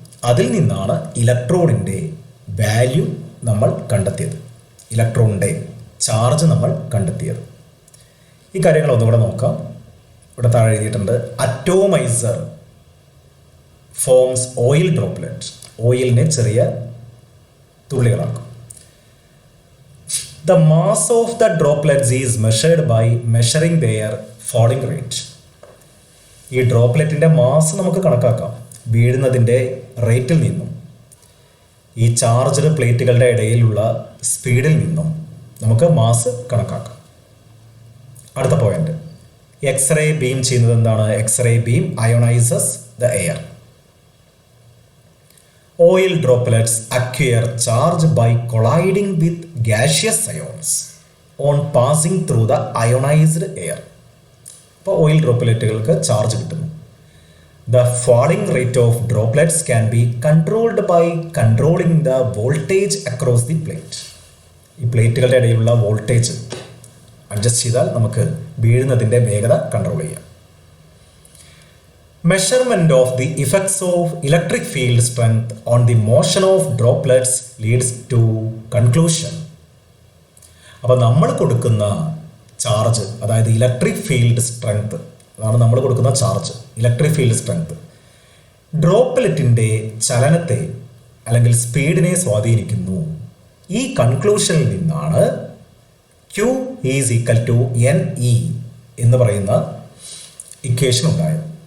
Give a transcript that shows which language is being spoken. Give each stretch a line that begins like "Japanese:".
Malayalam: അതിൽ നിന്നാണ് ഇലക്ട്രോണിൻ്റെ വാല്യൂ നമ്മൾ കണ്ടെത്തിയത്, ഇലക്ട്രോണിൻ്റെ ചാർജ് നമ്മൾ കണ്ടെത്തിയത്. ഈ കാര്യങ്ങൾ ഒന്നുകൂടെ നോക്കാം. ഇവിടെ താഴെ എഴുതിയിട്ടുണ്ട്,
English: Atomiser forms oil droplet.
Malayalam: ഓയിലിനെ ചെറിയ തുള്ളികളാക്കും.
English: The mass of the droplets is measured by measuring their falling rate.
Malayalam: ഈ ഡ്രോപ്ലെറ്റിൻ്റെ മാസ് നമുക്ക് കണക്കാക്കാം വീഴുന്നതിൻ്റെ റേറ്റിൽ നിന്നും, ഈ ചാർജ്ഡ് പ്ലേറ്റുകളുടെ ഇടയിലുള്ള സ്പീഡിൽ നിന്നും നമുക്ക് മാസ് കണക്കാക്കാം. അടുത്ത പോയിന്റ്, എക്സ്റേ ബീം ചെയ്യുന്നത് എന്താണ്?
English: X ray beam ionises the air. Oil droplets acquire charge by colliding with gaseous ions on passing through the ionized air.
Malayalam: അപ്പോൾ ഓയിൽ ഡ്രോപ്ലെറ്റുകൾക്ക് ചാർജ് കിട്ടുന്നു.
English: The falling rate of droplets can be controlled by controlling the voltage across the plate.
Malayalam: ഈ പ്ലേറ്റുകളുടെ ഇടയിലുള്ള voltage adjust ചെയ്താൽ നമുക്ക് വീഴുന്നതിൻ്റെ വേഗത control ചെയ്യാം.
English: Measurement of the effects of electric field strength on the motion of droplets leads to conclusion.
Malayalam: അപ്പോൾ നമ്മൾ കൊടുക്കുന്ന charge, അതായത് ഇലക്ട്രിക് ഫീൽഡ് സ്ട്രെങ്ത്, അതാണ് നമ്മൾ കൊടുക്കുന്ന ചാർജ്, ഇലക്ട്രിക് ഫീൽഡ് സ്ട്രെങ്ത് ഡ്രോപ്ലെറ്റിൻ്റെ ചലനത്തെ അല്ലെങ്കിൽ സ്പീഡിനെ സ്വാധീനിക്കുന്നു. ഈ കൺക്ലൂഷനിൽ നിന്നാണ്
English: Q is equal to N E
Malayalam: എന്ന് പറയുന്ന ഇക്വേഷൻ ഉണ്ടായത്.